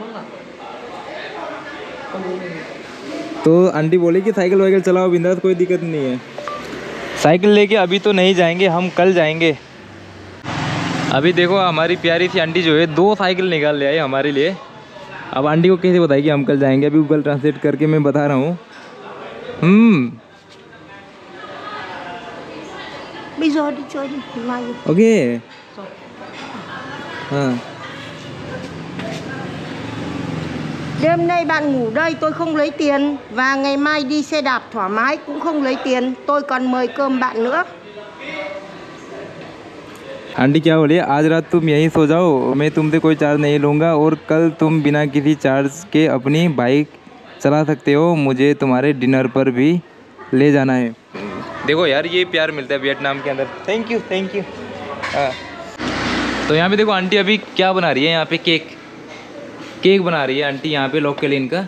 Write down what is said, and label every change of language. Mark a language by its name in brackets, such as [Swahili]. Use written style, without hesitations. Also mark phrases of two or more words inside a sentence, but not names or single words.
[Hindi] तो आंटी बोली कि साइकिल वाइकिल चलाओ बिंदास, कोई दिक्कत नहीं है। साइकिल लेके अभी तो नहीं जाएंगे, हम कल जाएंगे। अभी देखो हमारी प्यारी सी आंटी जो है 2 साइकिल निकाल ले आई हमारे लिए। अब आंटी को कैसे बताइए कि हम कल जाएंगे, अभी गूगल ट्रांसलेट करके मैं बता रहा हूँ। [Vietnamese] Bây giờ đi chơi đi, mai đi. [Hindi] ओके हाँ। [Vietnamese] Đêm nay bạn ngủ đây tôi không lấy tiền và ngày mai đi xe đạp thoải mái cũng không lấy tiền, tôi còn mời cơm bạn nữa. [Hindi] आंटी क्या बोली, आज रात तुम यहीं सो जाओ, मैं तुमसे कोई चार्ज नहीं लूँगा, और कल तुम बिना किसी चार्ज के अपनी बाइक चला सकते हो, मुझे तुम्हारे डिनर पर भी ले जाना है। देखो यार ये प्यार मिलता है वियतनाम के अंदर। [English] thank you [Hindi] तो यहाँ पे देखो आंटी अभी क्या बना रही है, यहाँ पे केक बना रही है आंटी यहाँ पे लोकल इनका।